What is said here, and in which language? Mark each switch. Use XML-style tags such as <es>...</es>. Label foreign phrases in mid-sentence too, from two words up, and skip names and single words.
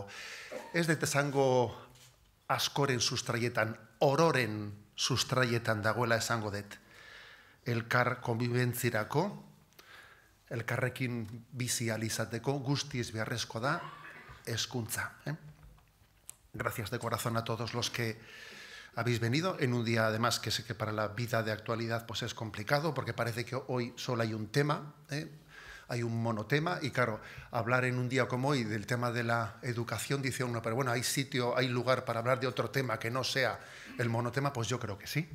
<eu>Ez dut esango askoren sustraietan, ororen sustraietan dagoela esango dut. Elkar konbibentzirako, elkarrekin bizi ahal izateko guztiz beharrezko da hezkuntza.</eu> <es>Gracias de corazón a todos los que habéis venido en un día además que sé que para la vida de actualidad pues es complicado porque parece que hoy solo hay un tema, hay un monotema y claro, hablar en un día como hoy del tema de la educación dice uno, pero bueno, hay sitio, hay lugar para hablar de otro tema que no sea el monotema, pues yo creo que sí.</es>